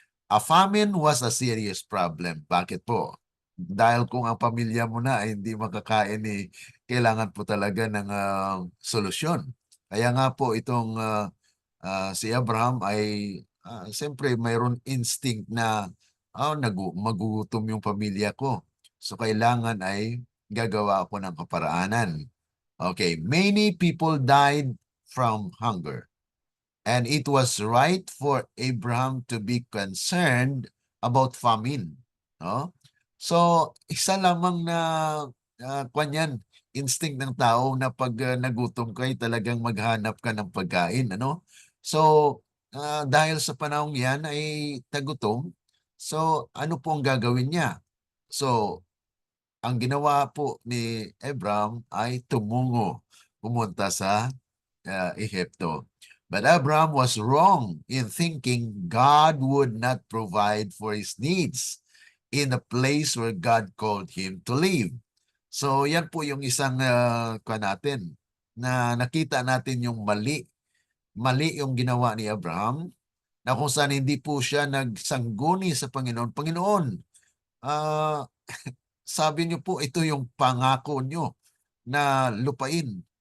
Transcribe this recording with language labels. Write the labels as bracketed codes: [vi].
[en] A famine was a serious problem. [tl] Bakit po? Dahil kung ang pamilya mo na ay hindi makakain, kailangan po talaga ng solusyon. Kaya nga po itong si Abraham ay siyempre mayroon instinct na magugutom yung pamilya ko. So kailangan ay gagawa ako ng kaparaanan. [en] Okay, many people died from hunger. And it was right for Abraham to be concerned about famine. No? So, [tl] isa lamang na kanyan, instinct ng tao na pag nagutom ka ay talagang maghanap ka ng pagkain, ano? So, dahil sa panahong yan ay tagutom, so ano po ang gagawin niya? So, ang ginawa po ni Abram ay pumunta sa Ehipto. [en] But Abram was wrong in thinking God would not provide for his needs in the place where God called him to live. [tl] So yan po yung isang natin na nakita natin yung mali yung ginawa ni Abraham na kung saan hindi po siya nagsangguni sa Panginoon. Panginoon, ah, sabi niyo po ito yung pangako niyo na lupain.